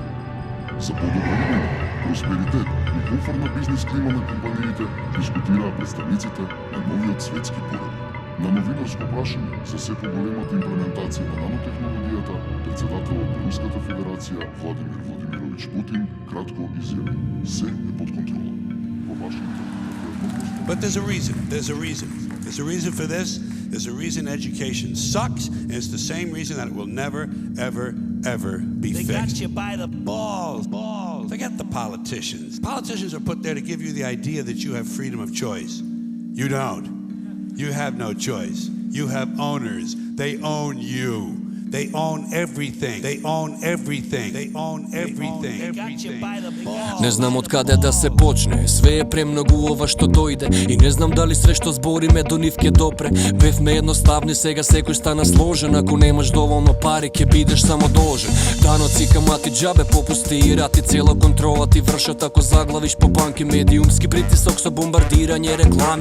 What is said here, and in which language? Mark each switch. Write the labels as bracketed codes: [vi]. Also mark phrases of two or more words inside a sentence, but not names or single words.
[mk] За подобра имена, просперитет и комфортна бизнес клима на компаниите дискутираа представниците на новиот светски поред. На новинарско прашање за се поголемата имплементација на нанотехнологијата, председателот на Руската Федерација Владимир Владимирович Путин кратко изјави: се е под контрола. Во Вашингтон. [en] But there's a reason. There's a reason. There's a reason for this. There's a reason education sucks, and it's the same reason that it will never, ever, ever be fixed. They got you by the balls. Forget the politicians. Politicians are put there to give you the idea that you have freedom of choice. You don't. You have no choice. You have owners. They own you. They own everything. They own everything. They own everything. [mk] Не знам од каде да се почне, све е премногу ова што дојде и не знам дали све што збориме до нив ќе допре. Бевме едноставни, сега секој стана сложен, ако немаш доволно пари ќе бидеш само должен. Даноци, камати, џабе, попусти и рати, цела контрола ти вршат ако заглавиш по банки, медиумски притисок со бомбардирање реклами.